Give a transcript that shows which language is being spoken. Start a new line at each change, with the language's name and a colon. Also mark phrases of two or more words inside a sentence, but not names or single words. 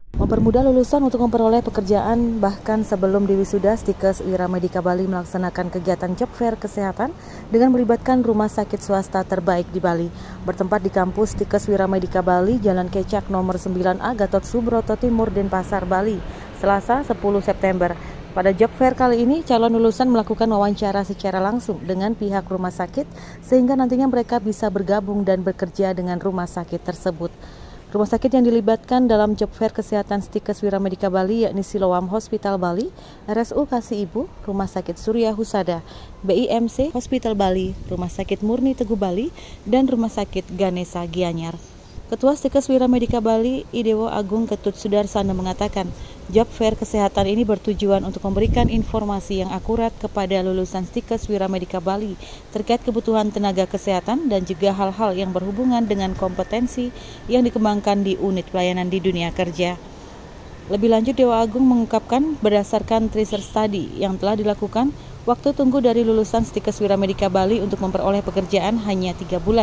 Indonesian: mempermudah lulusan untuk memperoleh pekerjaan. Bahkan sebelum diwisuda, Stikes Wiramedika Bali melaksanakan kegiatan
English: job fair
Indonesian: kesehatan dengan melibatkan rumah sakit swasta terbaik di Bali. Bertempat di kampus Stikes Wiramedika Bali, Jalan Kecak nomor 9A, Gatot Subroto Timur, Denpasar, Bali, Selasa 10 September. Pada
English: job fair
Indonesian: kali ini, calon lulusan melakukan wawancara secara langsung dengan pihak rumah sakit sehingga nantinya mereka bisa bergabung dan bekerja dengan rumah sakit tersebut. Rumah sakit yang dilibatkan dalam
English: job fair
Indonesian: kesehatan Stikes Wiramedika Bali yakni Siloam Hospital Bali, RSU Kasih Ibu, Rumah Sakit Surya Husada, BIMC Hospital Bali, Rumah Sakit Murni Teguh Bali, dan Rumah Sakit Ganesha Gianyar. Ketua Stikes Wiramedika Bali, Idewo Agung Ketut Sudarsana mengatakan,
English: job fair
Indonesian: kesehatan ini bertujuan untuk memberikan informasi yang akurat kepada lulusan Stikes Wiramedika Bali terkait kebutuhan tenaga kesehatan dan juga hal-hal yang berhubungan dengan kompetensi yang dikembangkan di unit pelayanan di dunia kerja. Lebih lanjut, Dewa Agung mengungkapkan berdasarkan
English: tracer study
Indonesian: yang telah dilakukan, waktu tunggu dari lulusan Stikes Wiramedika Bali untuk memperoleh pekerjaan hanya 3 bulan.